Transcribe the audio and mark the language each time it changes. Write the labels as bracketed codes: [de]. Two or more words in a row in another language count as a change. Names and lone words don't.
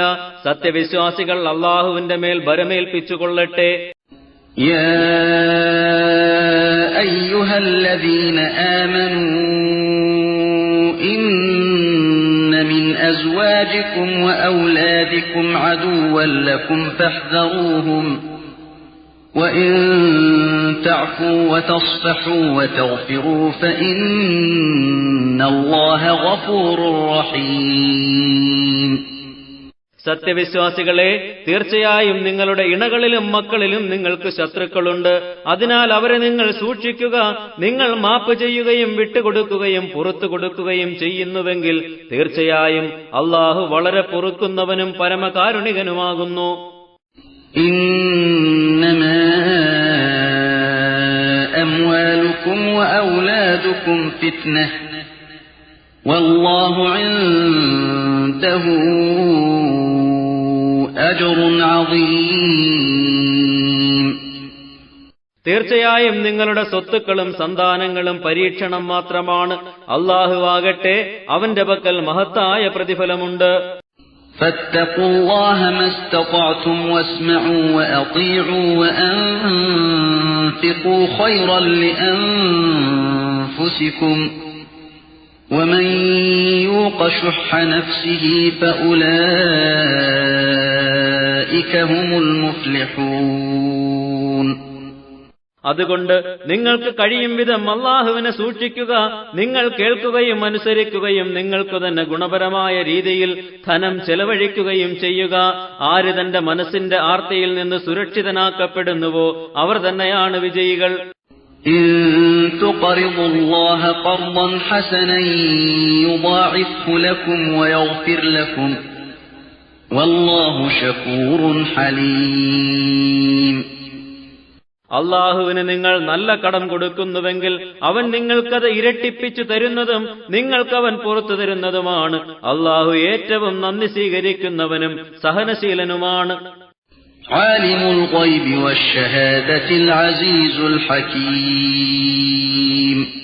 [ml] സത്യവിശ്വാസികൾ അള്ളാഹുവിന്റെ മേൽ ഭരമേൽപ്പിച്ചുകൊള്ളട്ടെ. [ar] يا أيها الذين آمنوا إن من أزواجكم وأولادكم عدوا لكم فاحذروهم وَإِن تَعْفُوا وَتَصْفَحُوا وَتَغْفِرُوا فَإِنَّ اللَّهَ غَفُورٌ رَّحِيمٌ. [ml] സത്യവിശ്വാസികളെ, തീർച്ചയായും നിങ്ങളുടെ ഇണകളിലും മക്കളിലും നിങ്ങൾക്ക് ശത്രുക്കളുണ്ട്. അതിനാൽ അവരെ നിങ്ങൾ സൂക്ഷിക്കുക. നിങ്ങൾ മാപ്പ് ചെയ്യുകയും വിട്ടുകൊടുക്കുകയും പുറത്തു കൊടുക്കുകയും ചെയ്യുന്നുവെങ്കിൽ തീർച്ചയായും അള്ളാഹു വളരെ പൊറുക്കുന്നവനും പരമകാരുണികനുമാകുന്നു. [ar] إنما أموالكم وأولادكم فتنة والله عنده أجر عظيم. [ml] തീർച്ചയായും നിങ്ങളുടെ സ്വത്തുക്കളും സന്താനങ്ങളും പരീക്ഷണം മാത്രമാണ്. അല്ലാഹുവാകട്ടെ അവന്റെ പക്കൽ മഹത്തായ പ്രതിഫലമുണ്ട്. [ar] فاتقوا الله ما استطعتم واسمعوا وأطيعوا وأنفقوا خيرا لأنفسكم ومن يوق شح نفسه فأولئك هم المفلحون. [ml] അതുകൊണ്ട് നിങ്ങൾക്ക് കഴിയും വിധം അല്ലാഹുവിനെ സൂക്ഷിക്കുക. നിങ്ങൾ കേൾക്കുകയും അനുസരിക്കുകയും നിങ്ങൾക്ക് തന്നെ ഗുണപരമായ രീതിയിൽ ധനം ചെലവഴിക്കുകയും ചെയ്യുക. ആര് തന്റെ മനസ്സിന്റെ ആർത്തിയിൽ നിന്ന് സുരക്ഷിതനാക്കപ്പെടുന്നുവോ അവർ തന്നെയാണ് വിജയികൾ. [ar] إن تقرضوا الله قرضا حسنا يضاعفه لكم ويغفر لكم والله شكور حليم. [ml] അള്ളാഹുവിന് നിങ്ങൾ നല്ല കടം കൊടുക്കുന്നുവെങ്കിൽ അവൻ നിങ്ങൾക്കത് ഇരട്ടിപ്പിച്ചു തരുന്നതും നിങ്ങൾക്കവൻ പുറത്തു തരുന്നതുമാണ്. അള്ളാഹു ഏറ്റവും നന്ദി സ്വീകരിക്കുന്നവനും സഹനശീലനുമാണ്. [ar] عالم الغيب والشهادة العزيز الحكيم.